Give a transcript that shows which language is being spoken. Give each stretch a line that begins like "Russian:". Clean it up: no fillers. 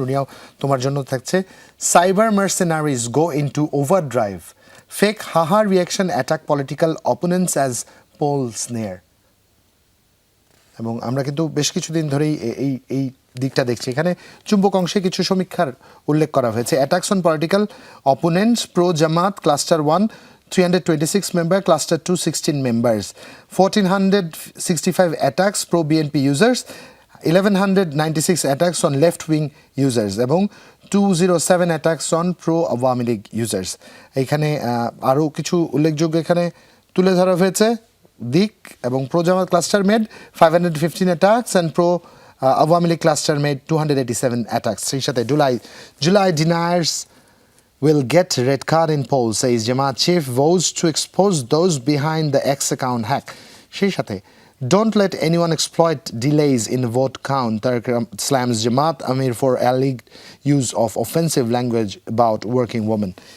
Bangla: রুনিয়াও তোমার জন্য থাকছে,
English: Cyber mercenaries go into overdrive, fake haha reaction attack political opponents as polls near.
Bangla: এবং আমরা কিন্তু বেশ কিছুদিন ধরেই এই এই দিকটা দেখছি। এখানে চুম্বক অংশে কিছু সমীক্ষার উল্লেখ করা হয়েছে।
English: Attacks on political opponents, pro Jamaat cluster 1 326 member, cluster 2 16 members, 1465 attacks pro BNP users, 1196 attacks on left wing users এবং 207 attacks on pro Awami League users।
Bangla: এখানে আরও কিছু উল্লেখযোগ্য এখানে তুলে ধরা হয়েছে দিক।
English: এবং pro Jamaat cluster made 515 attacks and pro Awami League cluster made 287 attacks।
Bangla: সেই সাথে
English: July deniers will get red card in polls, says Jamaat chief, vows to expose those behind the X account hack.
Bangla: সেই সাথে
English: don't let anyone exploit delays in vote count, Tareq slams Jamaat Amir for alleged use of offensive language about working women.